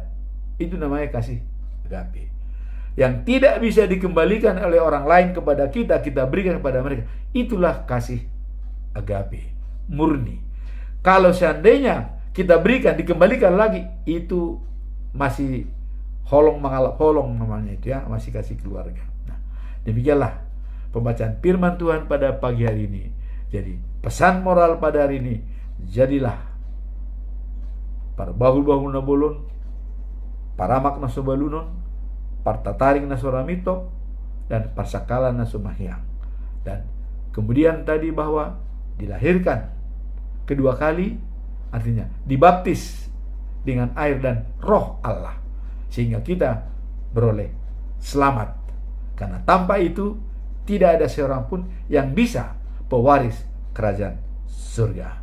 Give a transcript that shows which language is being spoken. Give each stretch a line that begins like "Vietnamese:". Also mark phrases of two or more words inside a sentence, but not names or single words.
Indonesian: Itu namanya kasih agape. Yang tidak bisa dikembalikan oleh orang lain kepada kita, kita berikan kepada mereka. Itulah kasih agape, murni. Kalau seandainya kita berikan, dikembalikan lagi, itu masih
Batak Toba: holong mengalap holong
Indonesian: namanya itu ya, masih kasih keluarga. Nah, demikianlah pembacaan firman Tuhan pada pagi hari ini. Jadi pesan moral pada hari ini, jadilah
Batak Toba: para bahul-bahul nabolon, paramak nasobalunun, partataring nasoramito, dan parsakala nasumahyang.
Indonesian: Dan kemudian tadi bahwa dilahirkan kedua kali, artinya dibaptis dengan air dan roh Allah, sehingga kita beroleh selamat. Karena tanpa itu tidak ada seorang pun yang bisa pewaris kerajaan surga.